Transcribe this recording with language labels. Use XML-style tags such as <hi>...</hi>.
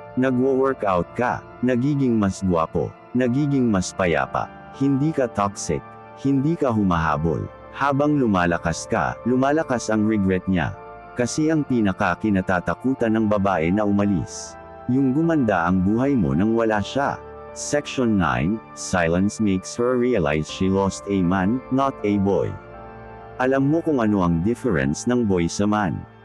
<tl>Nagwo-workout ka, nagiging mas gwapo, nagiging mas payapa, hindi ka toxic, hindi ka humahabol. Habang lumalakas ka, lumalakas ang regret niya. Kasi ang pinaka-kinatatakutan ng babae na umalis. Yung gumanda ang buhay mo nang wala siya.</tl> <en>Section 9, Silence makes her realize she lost a man, not a boy.</en> <tl>Alam mo kung ano ang difference ng boy sa man.</tl>